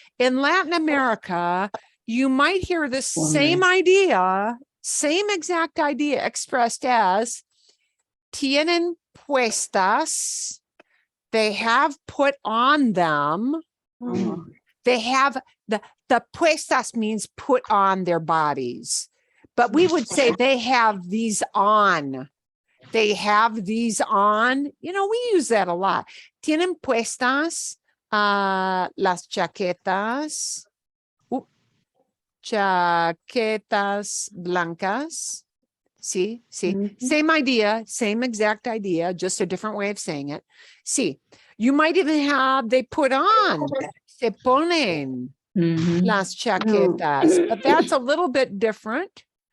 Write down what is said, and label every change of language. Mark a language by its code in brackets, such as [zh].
[en] In Latin America, you might hear the same idea, same exact idea expressed as [es] tienen puestas. [en] They have put on them. They have the puestas means put on their bodies, but we would say they have these on. They have these on. We use that a lot. [es] Tienen puestas las chaquetas. Chaquetas blancas. [en] See, same idea, same exact idea, just a different way of saying it. See, you might even have they put on, [es] se ponen las chaquetas, [en] but that's a little bit different.